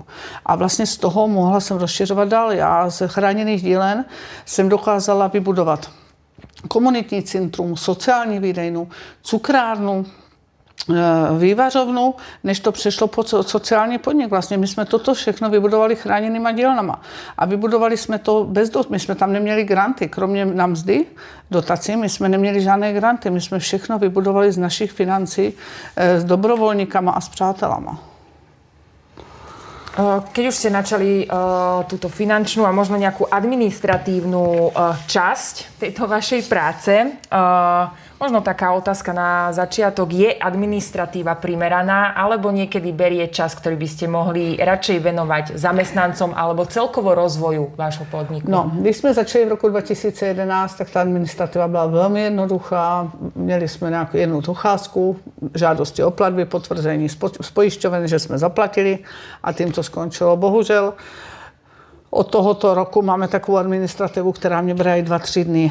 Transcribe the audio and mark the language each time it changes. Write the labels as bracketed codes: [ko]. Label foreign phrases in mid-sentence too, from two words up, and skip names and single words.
[cs] A vlastně z toho mohla jsem rozšiřovat dál. Já z chráněných dílen jsem dokázala vybudovat komunitní centrum, sociální výdejnu, cukrárnu, vývařovnu, než to přešlo pod sociální podnik. Vlastně my jsme toto všechno vybudovali chráněnýma dílnama. A vybudovali jsme to my jsme tam neměli granty, kromě na mzdy, dotací, my jsme neměli žádné granty. My jsme všechno vybudovali z našich financí, s dobrovolníkama a s přátelama. [sk] Keď už ste načali túto finančnú a možno nejakú administratívnu časť tejto vašej práce, možno taká otázka na začiatok, je administratíva primeraná, alebo niekedy berie čas, ktorý by ste mohli radšej venovať zamestnancom alebo celkovo rozvoju vášho podniku? [cs] No, když jsme začali v roku 2011, tak ta administrativa byla velmi jednoduchá. Měli jsme nějakou jednu docházku, žádosti o platby, potvrzení z pojišťoven, že jsme zaplatili a tím to skončilo. Bohužel od tohoto roku máme takovou administrativu, která mě bere 2-3 dny.